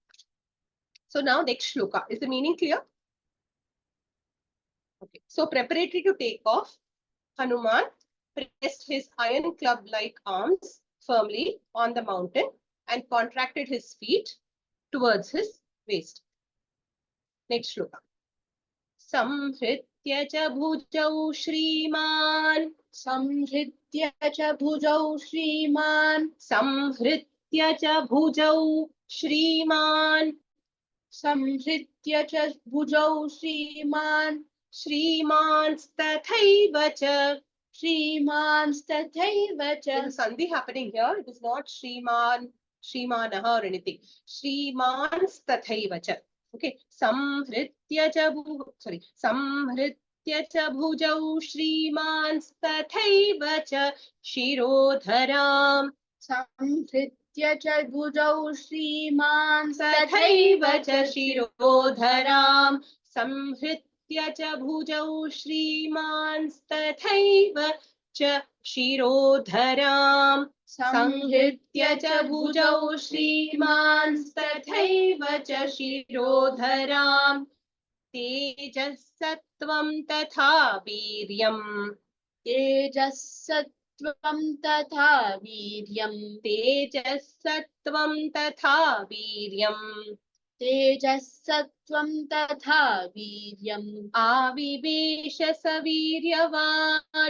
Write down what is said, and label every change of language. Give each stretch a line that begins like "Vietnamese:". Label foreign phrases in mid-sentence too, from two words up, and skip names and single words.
English: So now next shloka. Is the meaning clear? Okay, so preparatory to take off, Hanuman pressed his iron club-like arms firmly on the mountain and contracted his feet towards his waist. Next shloka.
Sanskrit: संहृत्य च भुजौ श्रीमान्. संहृत्य च भुजौ श्रीमान्. संहृत्य च भुजौ श्रीमान्. संहृत्य च भुजौ श्रीमान्. श्रीमांस्तथैव च. श्रीमांस्तथैव च.
English: There's a sandhi happening here. It is not Shriman, Shrimanaha or anything.
Sanskrit: श्रीमांस्तथैव च. Okay. संहृत्य च भुजौ श्रीमांस्तथैव च शिरोधराम्. संहृत्य च भुजौ श्रीमान् तथैव च शिरोधराम्. संहृत्य च भुजौ श्रीमांस्तथैव च शिरोधराम्. संहृत्य च भुजौ श्रीमांस्तथैव च शिरोधराम्. तेजःसत्त्वं तथा वीर्यम्. तेजःसत्त्वं तथा वीर्यम्. तेजःसत्त्वं तथा वीर्यम्. तेजःसत्त्वं तथा वीर्यम्. आविवेश सवीर्यवान्.